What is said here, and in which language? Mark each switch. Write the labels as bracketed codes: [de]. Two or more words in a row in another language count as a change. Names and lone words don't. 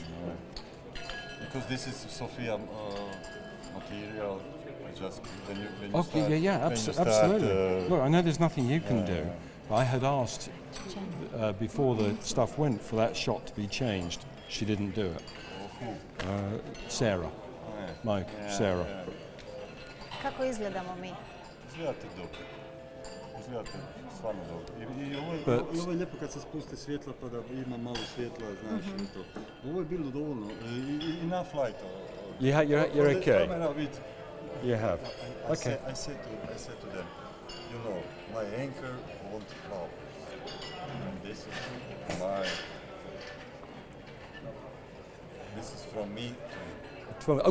[en] Because this is Sofia material. I just when you Okay, start, yeah, when you start, absolutely. Look, I know there's nothing you can do. But I had asked before the stuff went for that shot to be changed. She didn't do it. Sarah. Mike, Sarah. [hr] Kako izgledamo mi? Izgledate dobro. Izgledate stvarno dobro. I ovo je lijepo kad se spusti svjetla pa da ima malo svjetla, znaš i to. Ovo je bilo dovoljno. [en] Enough light. You're okay. Camera with, You have. I Okay. said to them, you know, my anchor won't fall. And this is my. This is from me to you.